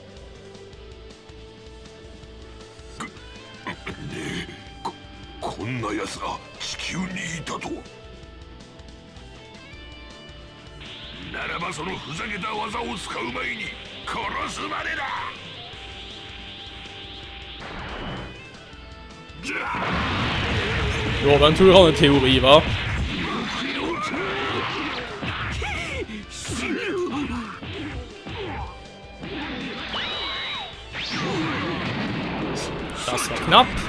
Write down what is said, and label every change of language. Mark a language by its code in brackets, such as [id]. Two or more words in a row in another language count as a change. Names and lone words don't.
[ja] こんな奴が地球にいたとは。ならばそのふざけた技を使う前に殺すまでだ。 [de] Ja, wäre natürlich auch eine Theorie, wa? Das war knapp.